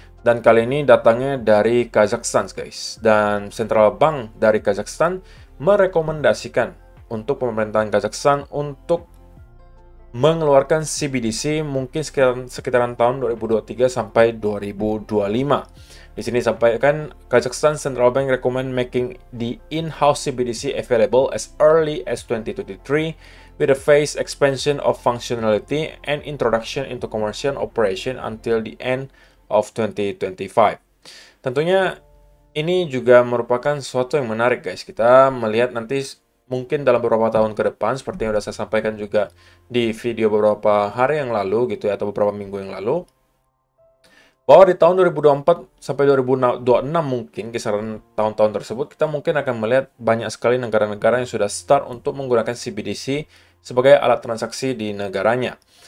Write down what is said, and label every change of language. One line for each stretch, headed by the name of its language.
Indonesian: Dan kali ini datangnya dari Kazakhstan guys. Dan Central Bank dari Kazakhstan merekomendasikan untuk pemerintahan Kazakhstan untuk mengeluarkan CBDC mungkin sekitaran tahun 2023 sampai 2025. Di sini disampaikan
English: Kazakhstan Central Bank recommend making the in-house CBDC available as early as 2023 with a phased expansion of functionality and introduction into commercial operation until the end of 2025.
Indonesian: Tentunya ini juga merupakan sesuatu yang menarik guys. Kita melihat nanti mungkin dalam beberapa tahun ke depan seperti yang sudah saya sampaikan juga di video beberapa hari yang lalu gitu ya, atau beberapa minggu yang lalu, bahwa di tahun 2024 sampai 2026 mungkin kisaran tahun-tahun tersebut kita mungkin akan melihat banyak sekali negara-negara yang sudah start untuk menggunakan CBDC sebagai alat transaksi di negaranya.